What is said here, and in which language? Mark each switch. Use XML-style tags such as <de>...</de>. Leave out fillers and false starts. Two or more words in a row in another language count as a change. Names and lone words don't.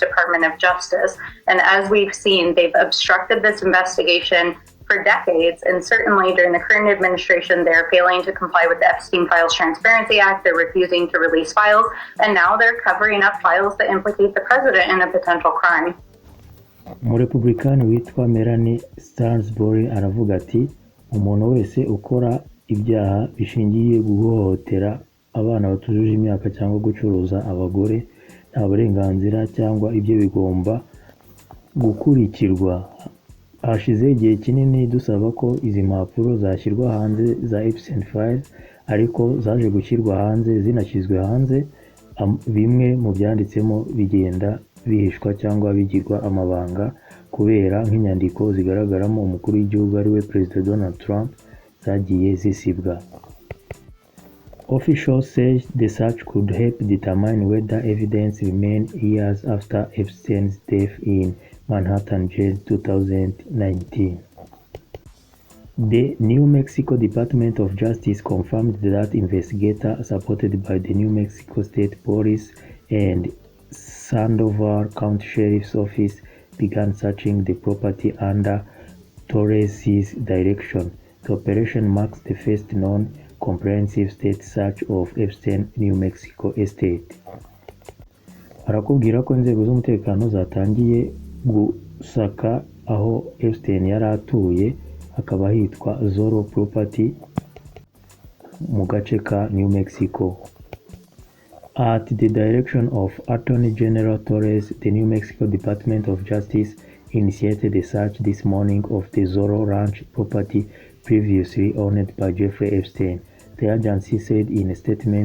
<en>Department of Justice. And as we've seen, they've obstructed this investigation for decades, and certainly during the current administration, they're failing to comply with the Epstein Files Transparency Act. They're refusing to release files, and now they're covering up files that implicate the president in a potential crime.</en> <rw>Umurepublikani witwa Melanie Stansbury aravuga ati umuntu wese ukora ibyaha bishingiye guhohotera abana batujuje imyaka cyangwa gucuruza abagore nta burenganzira cyangwa ibyo bigomba gukurikirwa. Hashize igihe kinini dusaba ko izi mpapuro zashyirwa hanze za Eipstein files, ariko zaje gushyirwa hanze zinashyizwe hanze, bimwe mu byanditsemo bigenda bihishwa cyangwa bigirwa amabanga kubera nk'inyandiko zigaragaramo umukuru w'igihugu ari we Perezida Donald Trump zagiye zisibwa.</rw> <en>Officials say the search could help determine whether evidence remains years after Epstein's death in Manhattan Jail 2019. The New Mexico Department of Justice confirmed that investigators supported by the New Mexico State Police and Sandoval County Sheriff's Office began searching the property under Torres's direction. The operation marks the first known comprehensive state search of Epstein New Mexico estate.</en> <rw>Barakubwira ko inzego z'umutekano zatangiye gusaka aho Epstein yari atuye, hakaba hitwa Zorro Property mu gace ka New Mexico.</rw> <en>At the direction of Attorney General Torrez, the New Mexico Department of Justice initiated a search this morning of the Zorro Ranch property previously owned by Jeffrey Epstein, the agency said in a statement.</en>